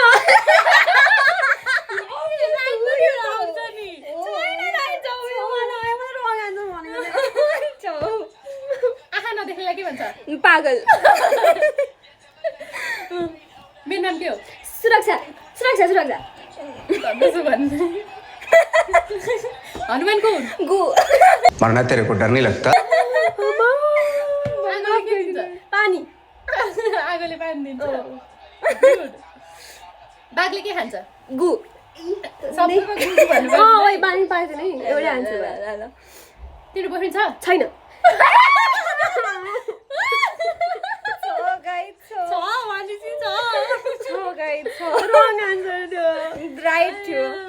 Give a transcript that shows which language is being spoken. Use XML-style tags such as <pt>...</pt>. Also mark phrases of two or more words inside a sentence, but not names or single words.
<ne>आँखा नदेख्नेलाई के भन्छ पागल मेरो नाम के हो सुरक्षा सुरक्षा सुरक्षा हनुमान को हुन् गु</ne> <hi>मरना तेरे को डर नहीं लगता</hi> <ne>आगोले के दिन्छ पानी आगोले पानी दिन्छ बाघले के खान्छ गु सबैमा गुरु भन्नु ओइ पानी पाइदैन है एउटै आन्सर भयो ल तिम्रो बोयफ्रेन्ड छ छैन राइट थियो</ne>